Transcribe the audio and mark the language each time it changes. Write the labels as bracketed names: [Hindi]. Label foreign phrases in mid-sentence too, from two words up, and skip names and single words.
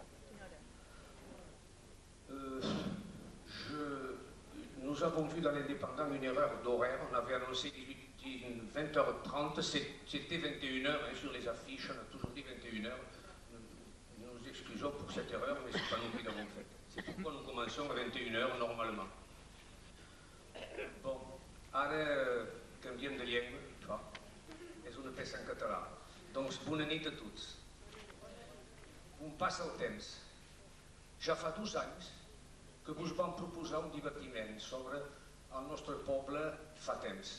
[French] Nous avons vu dans l'Indépendant une erreur d'horaire. On avait annoncé 20h30, c'était 21h hein, sur les affiches, on a toujours dit 21h. Nous nous excusons pour cette erreur, mais ce n'est pas nous qui l'avons faite. C'est pourquoi nous commençons à 21h normalement. Bon, [Catalan] ara canviem de llengua, això és una peça en català. Doncs bona nit a tots. Com passa el temps? Ja fa 2 anys que vos vam proposar un divertiment sobre el nostre poble fa temps.